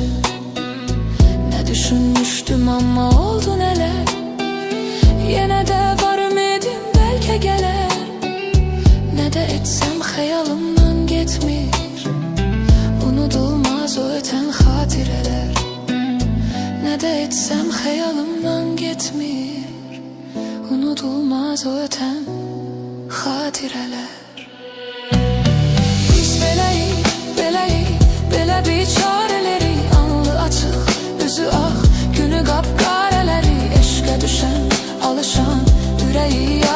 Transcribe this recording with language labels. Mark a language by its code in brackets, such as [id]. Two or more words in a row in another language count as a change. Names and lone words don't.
[az] Nə düşünmüşdüm amma oldu nələr, yenə də var ümidim bəlkə gələr. Nə də etsəm xəyalımdan getmir, unudulmaz o ötən xatirələr. [tr] Ne de etsem hayalımdan gitmir, unutulmaz o öten hatireler. [az] Biz beləyik, beləyik, belə bir çareleri, alnı açık, üzü ağ, günü qapqarələri, eşqə düşən, alışan, ürəyi